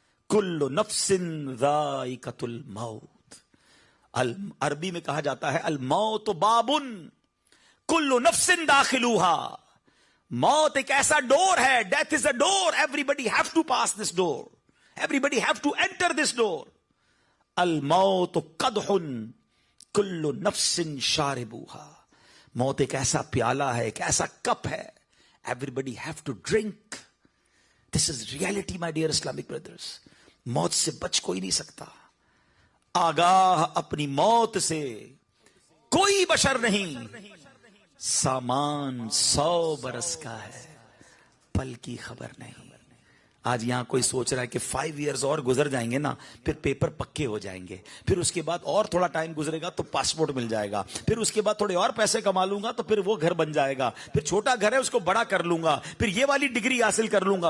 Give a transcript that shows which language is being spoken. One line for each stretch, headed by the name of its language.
Arabic: کل نفس ذائقۃ الموت.
Urdu: عربی میں کہا جاتا ہے
Arabic: الموت بابن کل نفس داخلوہا.
Urdu: موت ایک ایسا ڈور ہے,
English: Death is a door, everybody have to pass this door, everybody have to enter this door.
Arabic: الموت قدح کل نفس شاربوہا.
Urdu: موت ایک ایسا پیالہ ہے, ایک ایسا کپ ہے,
English: everybody have to drink. This is reality, my dear Islamic brothers.
Urdu: موت سے بچ کوئی نہیں سکتا. آگاہ اپنی موت سے کوئی بشر نہیں. سامان 100 برس کا ہے، پل کی خبر نہیں. آج یہاں کوئی سوچ رہا ہے کہ 5 ایئرز اور گزر جائیں گے نا، پھر پیپر پکے ہو جائیں گے، پھر اس کے بعد اور تھوڑا ٹائم گزرے گا تو پاسپورٹ مل جائے گا، پھر اس کے بعد تھوڑے اور پیسے کما لوں گا تو پھر وہ گھر بن جائے گا، پھر چھوٹا گھر ہے اس کو بڑا کر لوں گا، پھر یہ والی ڈگری حاصل کر لوں گا.